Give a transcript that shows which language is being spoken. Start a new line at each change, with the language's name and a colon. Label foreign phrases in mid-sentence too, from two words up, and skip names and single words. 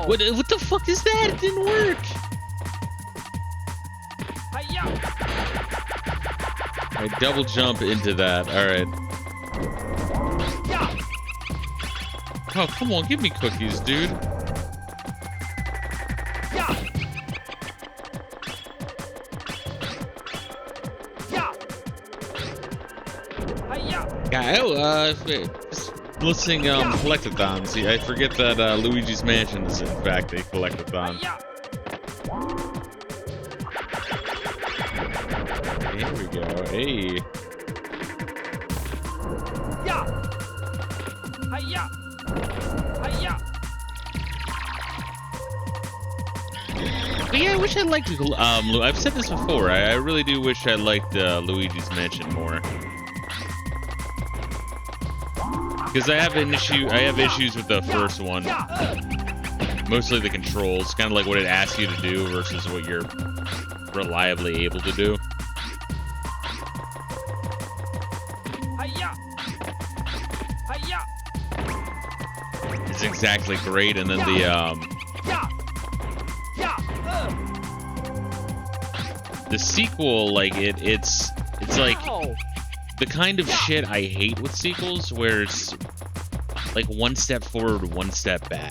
English: What the fuck is that? It didn't work. Hi-ya! I double jump into that. All right. Yeah! Oh, come on. Give me cookies, dude. Yeah! Yeah! Hi-ya! Yeah, listening collectathons. See, I forget that Luigi's Mansion is in fact a collectathon. Hi-ya! Here we go. Hey. Yeah! Hi-ya! Hi-ya! But yeah, I wish I liked. I've said this before. I really do wish I liked Luigi's Mansion more. Because I have issues with the first one. Mostly the controls, kind of like what it asks you to do versus what you're reliably able to do. Hi-ya! Hi-ya! It's exactly great, and then Yeah! Yeah! the sequel, like it's like Ow! the kind of shit I hate with sequels, where it's like one step forward, one step back.